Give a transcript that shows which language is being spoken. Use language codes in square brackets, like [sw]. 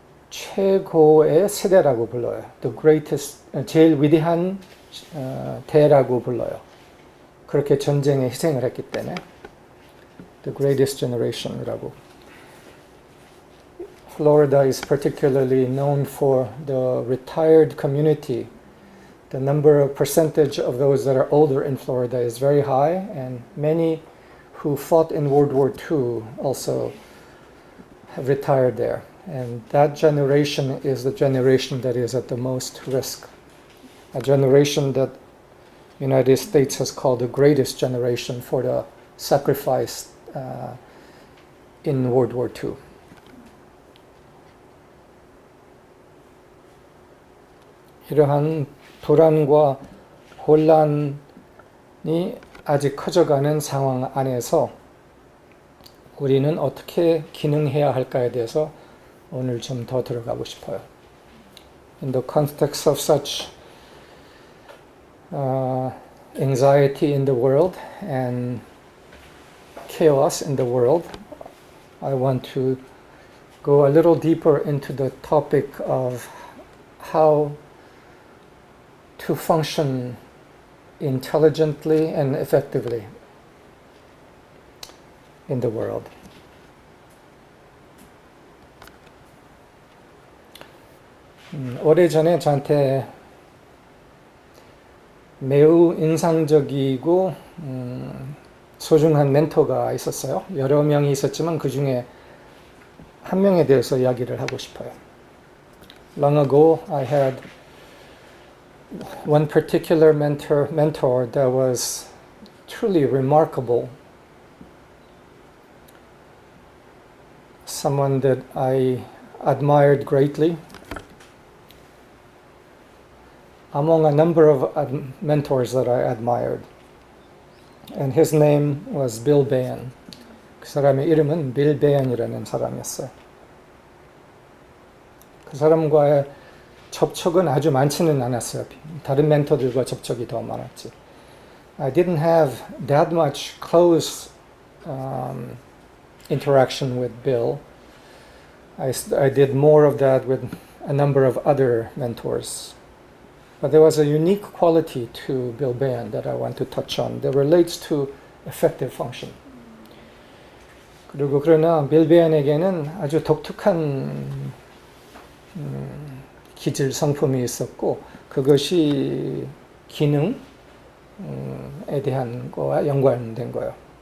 [ko] 최고의 세대라고 불러요. [en] The greatest, [ko] 제일 위대한 대라고 불러요. 그렇게 전쟁에 희생을 했기 때문에 [en] The greatest generation [ko] 이라고. [en] Florida is particularly known for the retired community. The number of percentage of those that are older in Florida is very high, and many who fought in World War II also have retired there. And that generation is the generation that is at the most risk. A generation that the United States has called the greatest generation for the sacrifice in World War II. [ko] 이러한 불안과 혼란이 아직 커져가는 상황 안에서 우리는 어떻게 기능해야 할까에 대해서 오늘 좀 더 들어가고 싶어요. [en] In the context of such anxiety in the world and chaos in the world, I want to go a little deeper into the topic of how to function intelligently and effectively in the world. [ko] 오래전에 저한테 매우 인상적이고 소중한 멘토가 있었어요. 여러 명이 있었지만 그 중에 한 명에 대해서 이야기를 하고 싶어요. [en] Long ago, I had one particular mentor that was truly remarkable. Someone that I admired greatly. Among a number of mentors that I admired. And his name was Bill Bain. [ko] 그 사람의 이름은 빌 베인이라는 사람이었어요. 그 사람과의 접촉은 아주 많지는 않았어요. 다른 멘토들과 접촉이 더 많았지. [en] I didn't have that much close interaction with Bill. I did more of that with a number of other mentors. But there was a unique quality to Bill Bain that I want to touch on that relates to effective function. [ko] 그리고 그러나 빌 베인에게는 아주 독특한 기질 성품이 있었고 그것이 기능에 대한 거와 연관된 거예요.